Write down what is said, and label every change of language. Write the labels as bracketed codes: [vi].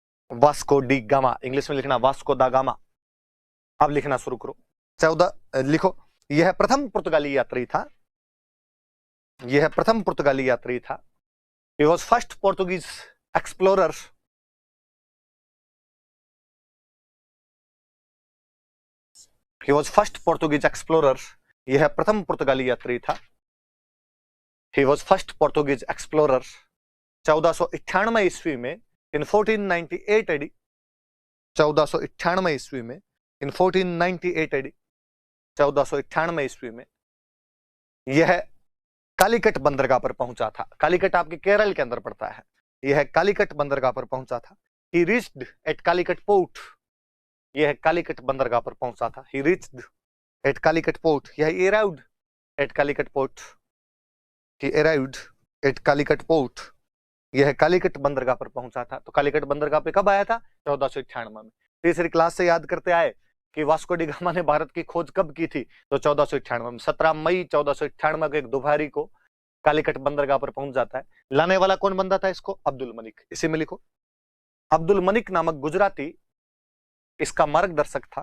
[hi] Vasco D gamma, English में लिखना Vasco दा गामा। अब लिखना शुरू करो। 14 लिखो। यह प्रथम पुर्तगाली यात्री था, यह प्रथम पुर्तगाली यात्री था। [en] He was first Portuguese explorer. He was first Portuguese explorer. [hi] यह प्रथम पुर्तगाली यात्री था। [en] He was first Portuguese explorer. [hi] 1498 ईस्वी में [en] in 1498 AD, [hi] 1498 ईस्वी में in 1498 AD, 1498 ईस्वी में यह कालीकट बंदरगाह पर पहुंचा था। कालीकट आपके केरल के अंदर पड़ता है। यह कालीकट बंदरगाह पर पहुंचा था। [en] He reached at Calicut port. [hi] यह कालीकट बंदरगाह पर पहुंचा था। [en] He reached at Calicut port. यह arrived at Calicut port. He arrived at Calicut port. [hi] यह कालीकट बंदरगाह पर पहुंचा था। तो कालीकट बंदरगाह पे कब आया था? 1498 में। तीसरी क्लास से याद करते आए कि वास्को डी गामा ने भारत की खोज कब की थी? तो 1498 में। 17 मई 1498 को एक दोपहरी को कालीकट बंदरगाह पर पहुंच जाता है। लाने वाला कौन बंदा था इसको? अब्दुल मलिक। इसी में लिखो अब्दुल मलिक नामक गुजराती इसका मार्गदर्शक था।